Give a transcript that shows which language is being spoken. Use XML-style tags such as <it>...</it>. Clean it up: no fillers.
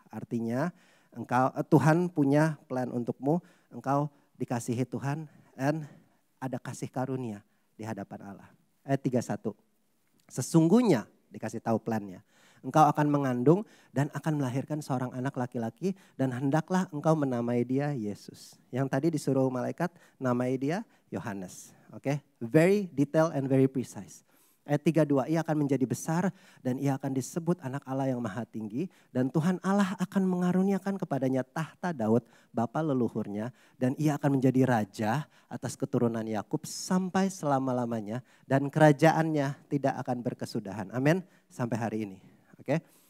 <id>Artinya Tuhan punya plan untukmu, engkau dikasihi Tuhan dan ada kasih karunia di hadapan Allah. Ayat 31, sesungguhnya dikasih tahu plannya. Engkau akan mengandung dan akan melahirkan seorang anak laki-laki dan hendaklah engkau menamai dia Yesus. Yang tadi disuruh malaikat namai dia Yohanes.</id> <en>Oke, very detail and very precise.</en> <id>Ayat 32, ia akan menjadi besar dan ia akan disebut anak Allah yang maha tinggi. Dan Tuhan Allah akan mengaruniakan kepadanya tahta Daud, bapa leluhurnya. Dan ia akan menjadi raja atas keturunan Yakub sampai selama-lamanya. Dan kerajaannya tidak akan berkesudahan. Amin, sampai hari ini. Oke.</id>